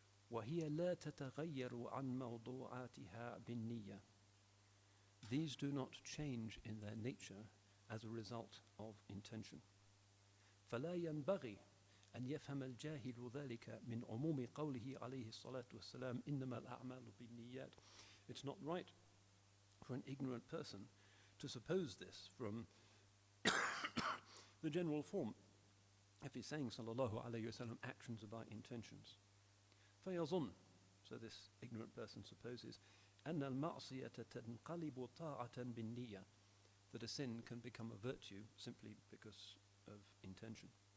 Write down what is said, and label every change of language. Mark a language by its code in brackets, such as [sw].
[ar] وهي لا تتغير عن موضوعاتها بالنية. [en] These do not change in their nature as a result of intention. [ar] فلا ينبغي أن يفهم الجاهل ذلك من عموم قوله عليه الصلاة والسلام إنما الأعمال بالنيات. [en] It's not right for an ignorant person to suppose this from the general form. If he's saying sallallahu alayhi wa sallam, actions are by intentions. [ar] فيظن, [en] so this ignorant person supposes, [ar] أن المعصية تنقلب طاعة بالنية, [en] that a sin can become a virtue simply because of intention.